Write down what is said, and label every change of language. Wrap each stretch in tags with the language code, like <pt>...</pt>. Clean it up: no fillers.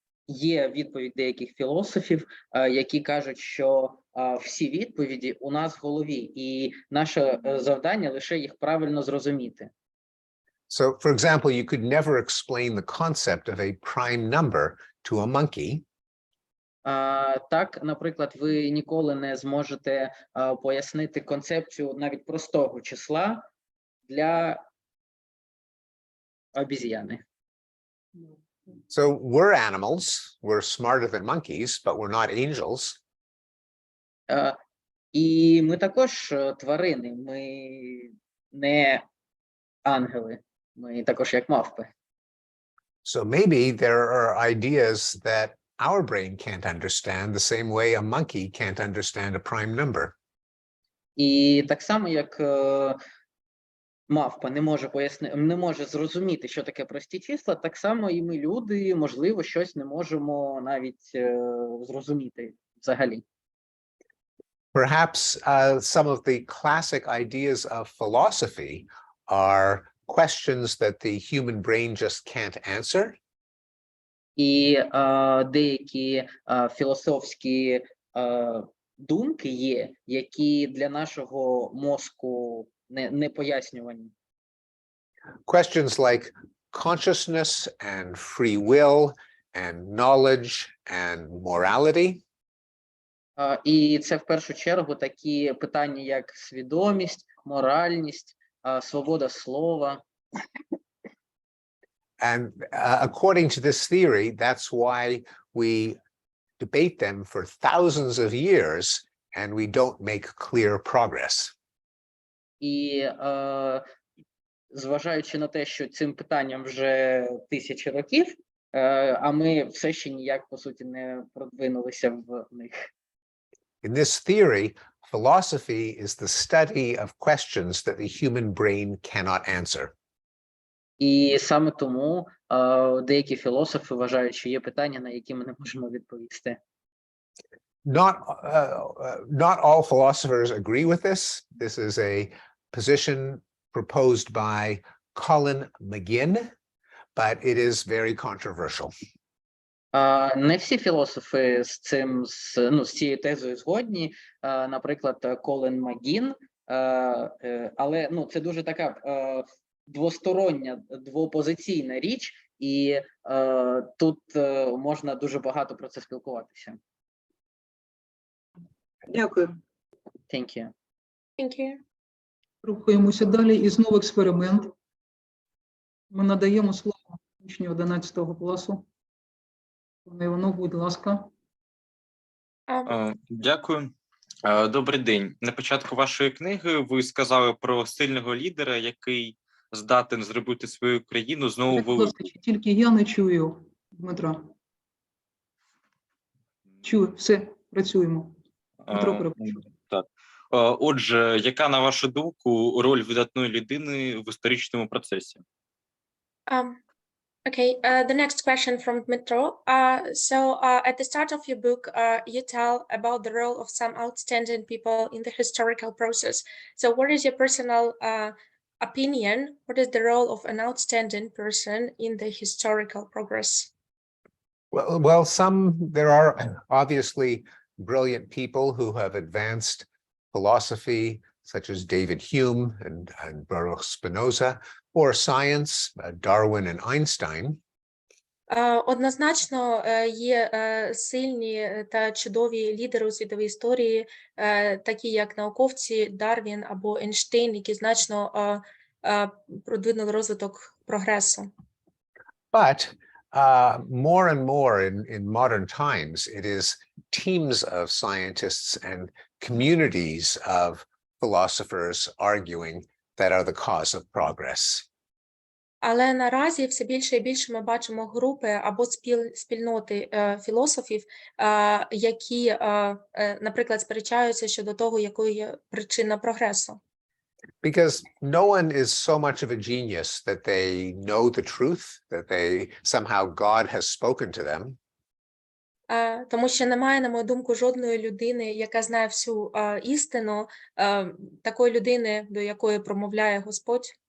<uk>є відповідь деяких філософів, які кажуть, що всі відповіді у нас в голові, і наше завдання лише їх правильно зрозуміти.</uk> <en>So, for example, you could never explain the concept of a prime number to a monkey.</en> <uk>Так, наприклад, ви ніколи не зможете пояснити концепцію навіть простого числа для обіз'яни.</uk> <en>So we're animals, we're smarter than monkeys, but we're not angels.</en> <uk>І ми також тварини, ми не ангели, ми також як мавпи.</uk> <en>So maybe there are ideas that our brain can't understand the same way a monkey can't understand a prime number.</en> <uk>І так само, як мавпа не може зрозуміти, що таке прості числа, так само і ми, люди, можливо, щось не можемо навіть зрозуміти взагалі.</uk> <en>Perhaps some of the classic ideas of philosophy are questions that the human brain just can't answer.</en> <uk>І деякі філософські думки є, які для нашого мозку не пояснювані.</uk> <en>Questions like consciousness and free will and knowledge and morality.</en> <uk>І це в першу чергу такі питання, як свідомість, моральність, свобода слова.</uk> <en>And according to this theory, that's why we debate them for thousands of years and we don't make clear progress.</en> <uk>І зважаючи на те, що цим питанням вже тисячі років, а ми все ще ніяк, по суті, не продвинулися в них.</uk> <en>In this theory, philosophy is the study of questions that the human brain cannot answer.</en> <uk>І саме тому деякі філософи вважають, що є питання, на які ми не можемо відповісти.</uk> <en>Not all philosophers agree with this. This is a position proposed by Colin McGinn, but it is very controversial.</en> <uk>Не всі філософи з цією тезою згодні, наприклад, Колін Макгін, але це дуже така двостороння, двопозиційна річ, і тут можна дуже багато про це спілкуватися. Дякую.</uk> <en>Thank you. Thank you.</en> <uk>Рухаємося далі. І знову експеримент. Ми надаємо слово учню 11 класу. Пане Іванов, будь ласка. Дякую. Добрий день. На початку вашої книги ви сказали про сильного лідера, який здатен зробити свою країну знову Будь великою. ласка, тільки я не чую Дмитра. Чую, все, працюємо. Дмитро, перепрошую. Так. Отже, яка, на вашу думку, роль видатної людини в історичному процесі?</uk> <en>Okay, the next question from Dmitro. At the start of your book, you tell about the role of some outstanding people in the historical process. So what is your personal opinion? What is the role of an outstanding person in the historical progress? Well, there are obviously brilliant people who have advanced philosophy, such as David Hume and Baruch Spinoza, or science, Darwin and Einstein.</en> <uk>Однозначно є сильні та чудові лідери у світовій історії, такі як науковці Дарвін або Ейнштейн, які значно продвинули розвиток прогресу.</uk> <en>But more and more in modern times, it is teams of scientists and communities of philosophers arguing that are the cause of progress.</en> <uk>Але наразі все більше і більше ми бачимо групи або спільноти філософів, які, наприклад, сперечаються щодо того, якою є причина прогресу.</uk> <en>Because no one is so much of a genius that they know the truth, that somehow God has spoken to them.</en> <uk>Тому що немає, на мою думку, жодної людини, яка знає всю істину, такої людини, до якої промовляє Господь.</uk>